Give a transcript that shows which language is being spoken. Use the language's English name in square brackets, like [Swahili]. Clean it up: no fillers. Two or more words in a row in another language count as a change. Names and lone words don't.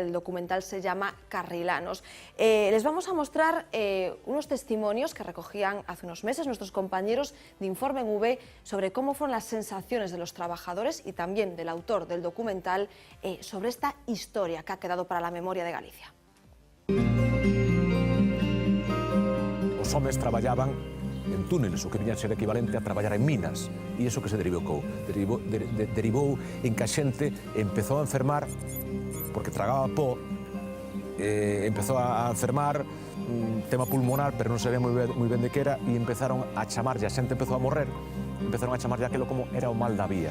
[Spanish] El documental se llama Carrilanos. Les vamos a mostrar unos testimonios que recogían hace unos meses nuestros compañeros de Informe en V sobre cómo fueron las sensaciones de los trabajadores y también del autor del documental sobre esta historia que ha quedado para la memoria de Galicia. [Galician] Os homes traballaban en túneles, o que viña a ser equivalente a traballar en minas. E iso que se derivou? Derivou en que a xente empezou a enfermar, porque tragaba pó, empezou a enfermar, tema pulmonar, pero non sabía moi ben de que era, e empezaron a chamarlle, a xente empezou a morrer, empezaron a chamarlle aquilo como era o mal da vía.